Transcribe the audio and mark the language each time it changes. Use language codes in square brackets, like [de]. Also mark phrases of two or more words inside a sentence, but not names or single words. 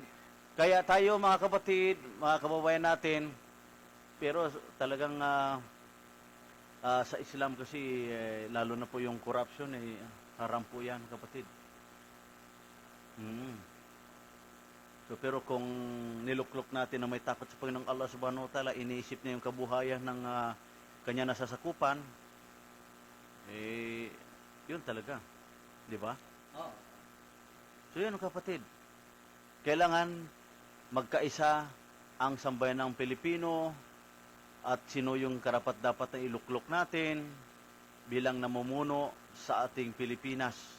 [tl] Kaya tayo, mga kapatid, mga kababayan natin, pero talagang sa Islam kasi, lalo na po yung corruption, haram po yan, kapatid. Pero kung niluklok natin na may takot sa Panginoong Allah [ar] سبحانه وتعالى, [tl] iniisip niya yung kabuhayan ng kanya nasasakupan, yun talaga. Di ba? So yun, kapatid. Kailangan magkaisa ang sambayan ng Pilipino at sino yung karapat-dapat na iluklok natin bilang namumuno sa ating Pilipinas.